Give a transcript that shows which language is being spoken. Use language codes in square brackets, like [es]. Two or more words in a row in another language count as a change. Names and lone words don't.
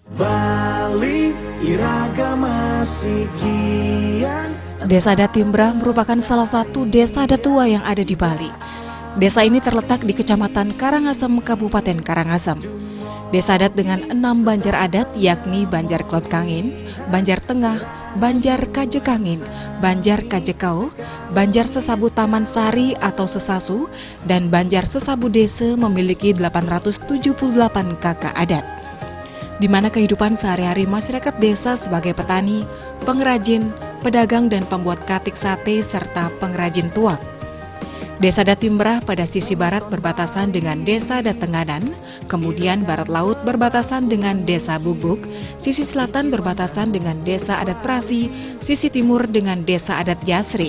[ban] Bali, iragama sikian. [id] Desa Adat Timbrah merupakan salah satu desa adat tua yang ada di Bali. Desa ini terletak di Kecamatan Karangasem, Kabupaten Karangasem. Desa adat dengan 6 banjar adat yakni Banjar Klot Kangin, Banjar Tengah, Banjar Kajekangin, Banjar Kajekau, Banjar Sesabu Taman Sari atau Sesasu, dan Banjar Sesabu Desa memiliki 878 kakak adat, di mana kehidupan sehari-hari masyarakat desa sebagai petani, pengrajin, pedagang dan pembuat katik sate serta pengrajin tuak. Desa Adat Timbrah pada sisi barat berbatasan dengan Desa Adat Tenganan, kemudian barat laut berbatasan dengan Desa Bubuk, sisi selatan berbatasan dengan Desa Adat Prasi, sisi timur dengan Desa Adat Yasri.